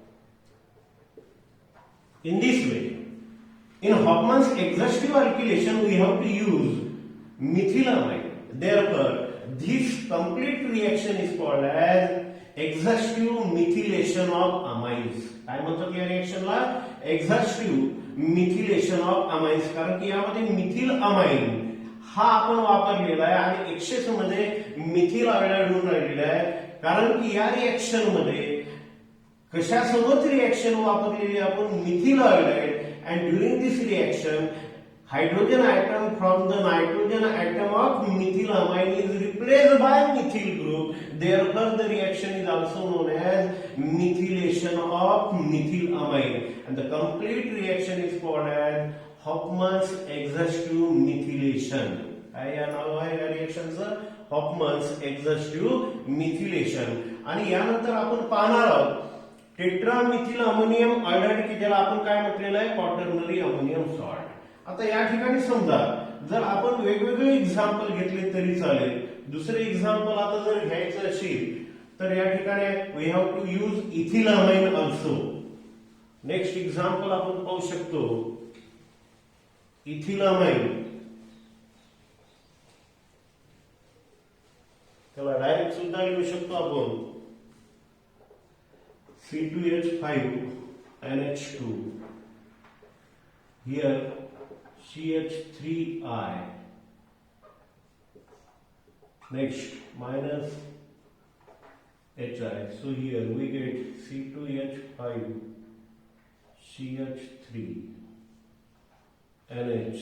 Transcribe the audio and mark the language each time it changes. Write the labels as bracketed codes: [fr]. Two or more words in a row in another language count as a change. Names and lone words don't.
[en] In this way, in Hofmann's exhaustive alkylation, we have to use methylamine. Therefore, this complete reaction is called as exhaustive methylation of amines. [mr] काय म्हणतात या रिएक्शनला? [en] exhaustive methylation of amines. [mr] कारण की यामध्ये [en] methyl amine [mr] हा आपण वापरलेला आहे आणि एक्सेस मध्ये [en] methyl iodide [mr] होऊन राहिलेला आहे. कारण की या रिएक्शन मध्ये कशासोबत रिएक्शन वापरलेली आपण [en] methyl iodide, and during this reaction hydrogen atom from the nitrogen atom of methylamine is replaced by methyl group. Therefore the reaction is also known as methylation of methylamine, and the complete reaction is called as Hofmann's exhaustive methylation. [mr] काय या नाव आहे या रिएक्शनचं? [en] Hofmann's exhaustive methylation. [mr] आणि यानंतर आपण पाहणार आहोत [en] tetramethyl ammonium iodide, [mr] की ज्याला आपण काय म्हटलेलं आहे? [en] quaternary ammonium salt. [mr] आता या ठिकाणी समजा जर आपण वेगवेगळे एक्झाम्पल घेतले तरी चालेल. दुसरे एक्झाम्पल आता जर घ्यायचं असेल तर या ठिकाणी [en] we have to use ethylamine also. next example [mr] आपण पाहू शकतो इथिलामाइन. त्याला डायरेक्ट सुद्धा लिहू शकतो आपण C2H5NH2. [en] Here CH3I. Next minus HI. So here we get C2H5 CH3 NH.